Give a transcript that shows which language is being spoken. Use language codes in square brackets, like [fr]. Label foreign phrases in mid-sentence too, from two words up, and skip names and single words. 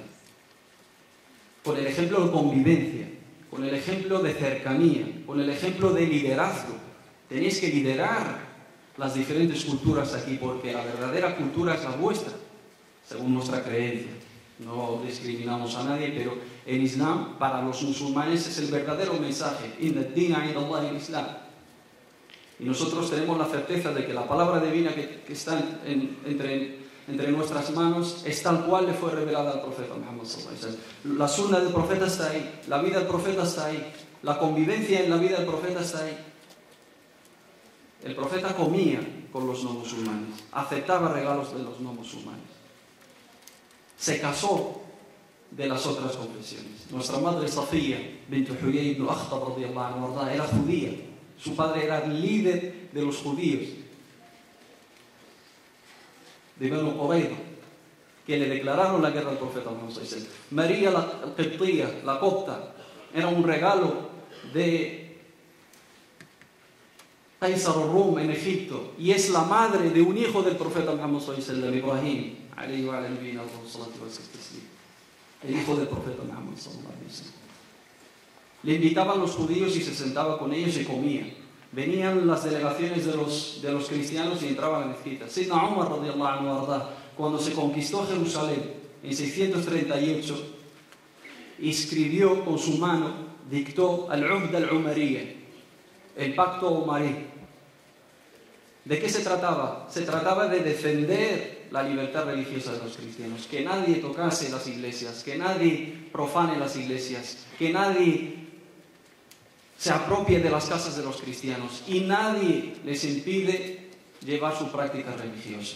[es] Con el ejemplo de convivencia, con el ejemplo de cercanía, con el ejemplo de liderazgo. Tenéis que liderar las diferentes culturas aquí, porque la verdadera cultura es la vuestra, según nuestra creencia. No discriminamos a nadie, pero el Islam para los musulmanes es el verdadero mensaje. [ar] إن الدين عند الله الإسلام. [es] Y nosotros tenemos la certeza de que la palabra divina que está entre nuestras manos es tal cual le fue revelada al profeta Muhammad [ar] صلى الله عليه وسلم. [es] La sunna del profeta está ahí, la vida del profeta está ahí, la convivencia en la vida del profeta está ahí. El profeta comía con los no musulmanes, aceptaba regalos de los no musulmanes, se casó de las otras confesiones. Nuestra madre Safía bint Huyay ibn Akhtab [ar] رضي الله عنها [es] era judía, su padre era el líder de los judíos de Banu Qurayza, que le declararon la guerra al profeta Muhammad [ar] صلى الله عليه وسلم. [es] María la Qibtía, la copta, era un regalo de Qaisar al-Rum en Egipto, y es la madre de un hijo del profeta Muhammad [ar] صلى الله عليه وسلم, [es] Ibrahim, [ar] عليه وعلى نبينا صلى الله عليه وسلم, [es] el hijo del profeta Muhammad [ar] صلى الله عليه وسلم. [es] Le invitaban los judíos y se sentaba con ellos y comía. Venían las delegaciones de los cristianos y entraban a la mezquita. [ar] سيدنا عمر رضي الله عنه أرضى, [es] cuando se conquistó Jerusalén en 638, escribió con su mano, dictó al-Uhd al-Umariyya, el pacto umarí. ¿De qué se trataba? Se trataba de defender la libertad religiosa de los cristianos, que nadie tocase las iglesias, que nadie profane las iglesias, que nadie se apropie de las casas de los cristianos y nadie les impide llevar sus prácticas religiosas.